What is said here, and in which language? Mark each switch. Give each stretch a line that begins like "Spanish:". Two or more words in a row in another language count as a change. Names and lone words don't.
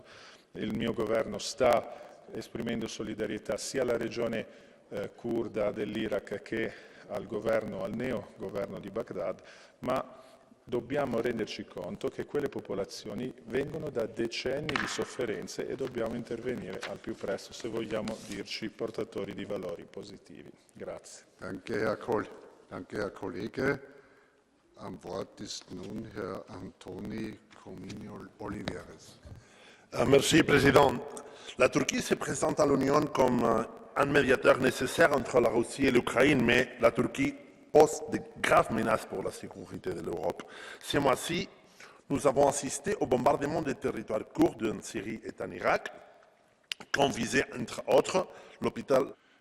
Italian: Il mio governo sta esprimendo solidarietà sia alla regione curda dell'Iraq che al neo-governo di Baghdad, ma dobbiamo renderci conto che quelle popolazioni vengono da decenni di sofferenze e dobbiamo intervenire al più presto se vogliamo dirci portatori di valori positivi. Grazie.
German: Danke, Herr Kollege. Am Wort ist nun Herr Antoni Comino Oliveres.
French: Merci, Président. La Turquie se présente à l'Union comme un médiateur nécessaire entre la Russie et l'Ukraine, mais la Turquie pose de graves menaces pour la sécurité de l'Europe. Ce mois-ci, nous avons assisté au bombardement des territoires kurdes en Syrie et en Irak, qui ont visé, entre autres, l'hôpital,